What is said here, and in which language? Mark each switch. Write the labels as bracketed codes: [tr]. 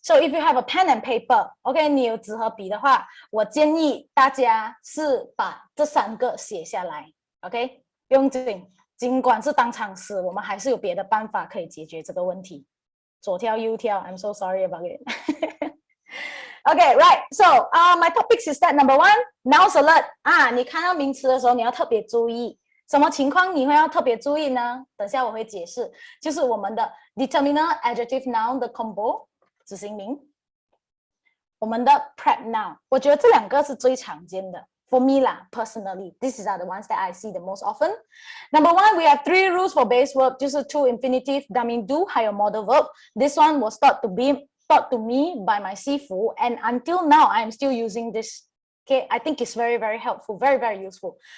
[en] So if you have a pen and paper, [zh] okay, 你有纸和笔的话，我建议大家是把这3个写下来 ，OK， 不用紧，尽管是当场死，我们还是有别的办法可以解决这个问题。左挑右挑 [en] ，I'm so sorry about it. Okay, right. So, my topics is that number 1, nouns alert. [zh] 你看到名词的时候，你要特别注意。什么情况你会要特别注意呢？等下我会解释，就是我们的 determiner adjective noun 的 combo 子型名，我们的 prep noun， 我觉得这2个是最常见的。 [en] For me lah, personally, these are the ones that I see the most often. Number 1, we have 3 rules for base verb， 就是 to infinitive, 代名 do 还有 modal verb. This one was taught to me by my 师傅 and until now I am still using this.Okay, I think it's very, very helpful, very, very useful.